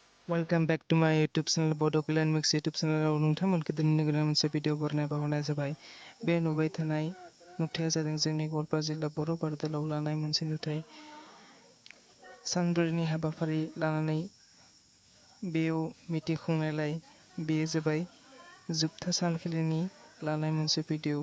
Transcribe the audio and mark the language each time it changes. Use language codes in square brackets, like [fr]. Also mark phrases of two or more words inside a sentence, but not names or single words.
[en] Welcome back to my YouTube channel Bodokilan Mix YouTube channel [brx] नोंथांमोनखौ दिनैनि गोदान मोनसे भिडिअ बावहरनाय जाबाय। बे नुबाय थानाय नुथाया जादों जोंनि गवालपारा जिल्ला बर' बारदोलाव लानाय मोनसे नुथाय। सानब्रैनि हाबाफारि लानानै बेयाव मिटिं खुंनायलाय बेयो जाबाय जोबथा सानखालिनि लानाय मोनसे भिडिअ।